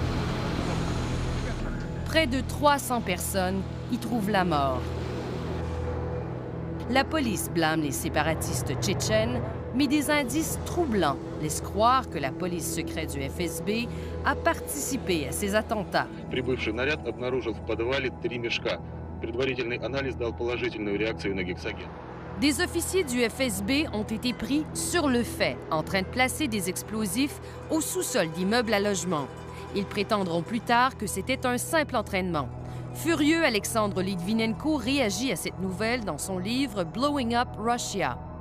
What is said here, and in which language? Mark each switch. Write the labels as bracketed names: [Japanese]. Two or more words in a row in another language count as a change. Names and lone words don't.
[French] Près de 300 personnes y trouvent la mort. La police blâme les séparatistes tchétchènes, mais des indices troublants laissent croire que la police secrète du FSB a participé à ces attentats. [Russian] Прибывший наряд обнаружил в подвале 3 мешка. Предварительный анализ дал положительную реакцию на гексоген. [French] Des officiers du FSB ont été pris sur le fait, en train de placer des explosifs au sous-sol d'immeubles à logement. Ils prétendront plus tard que c'était un simple entraînement. Furieux, Alexandre Litvinenko réagit à cette nouvelle dans son livre Blowing Up Russia.